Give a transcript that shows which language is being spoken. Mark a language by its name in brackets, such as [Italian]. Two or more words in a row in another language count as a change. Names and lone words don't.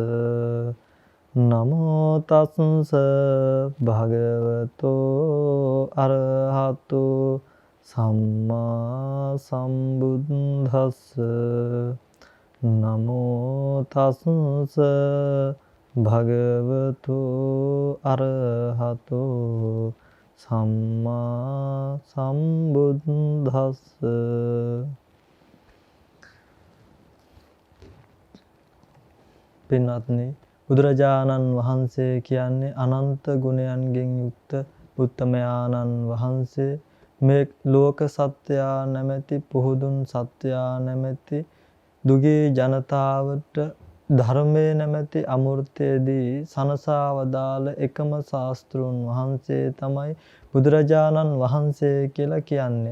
[Pali] නමෝ තස්ස භගවතු අරහතෝ සම්මා සම්බුද්දස්ස නමෝ තස්ස භගවතු අරහතෝ සම්මා සම්බුද්දස්ස. [Sinhala] පින්වත්නි, බුදුරජාණන් වහන්සේ කියන්නේ අනන්ත ගුණයන්ගෙන් යුක්ත උත්තමයාණන් වහන්සේ. මේ ලෝක සත්‍යයා නැමැති පුහුදුන් සත්‍යයා නැමැති දුගී ජනතාවට ධර්මයේ නැමැති අමෘතයේදී සනසා වදාළ එකම ශාස්ත්‍රූන් වහන්සේ තමයි බුදුරජාණන් වහන්සේ කියලා කියන්නේ.